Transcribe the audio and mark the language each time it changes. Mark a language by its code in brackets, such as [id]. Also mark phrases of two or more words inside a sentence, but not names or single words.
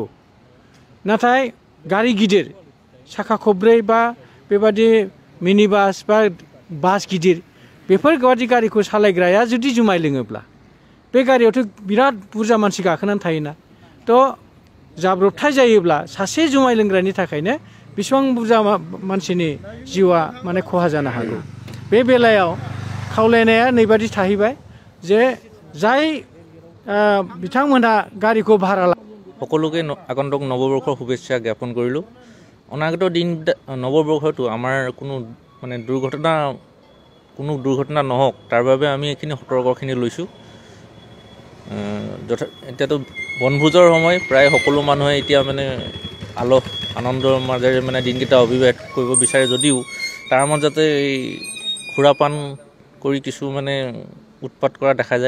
[brx] नाथाय गारि गिदिर साखा खबब्रै बा बेबादि मिनि बास बा बास गिदिर बेफोरबादि गारिखौ सालायग्राया जुदि जुमाय लोङोब्ला बे गारियावथ' बिराद बुरजा मानसि गाखोनानै थायोना, थ' जाब्रबथाय जायोब्ला सासे जुमाय लोंग्रानि थाखायनो बेसेबां बुरजा मानसिनि जिउआ माने खहा जानो हागौ। बे बेलायाव खावलायनाया नैबादि थाहैबाय जे जाय बिथांमोनहा गारिखौ भारा [as] সকলোকে আগন্তুক নৱবৰ্ষৰ শুভেচ্ছা জ্ঞাপন কৰিলোঁ। অনাগত দিন নৱবৰ্ষতো আমাৰ কোনো মানে দুৰ্ঘটনা নহওক তাৰ বাবে আমি এইখিনি সতৰ্কখিনি লৈছোঁ। এতিয়াতো বনভোজৰ সময়, প্ৰায় সকলো মানুহে এতিয়া মানে আনন্দৰ মাজেৰে মানে দিনকেইটা অতিবাহিত কৰিব বিচাৰে যদিও তাৰ মাজতে এই সুৰাপান কৰি কিছু মানে উৎপাত কৰা দেখা যায়।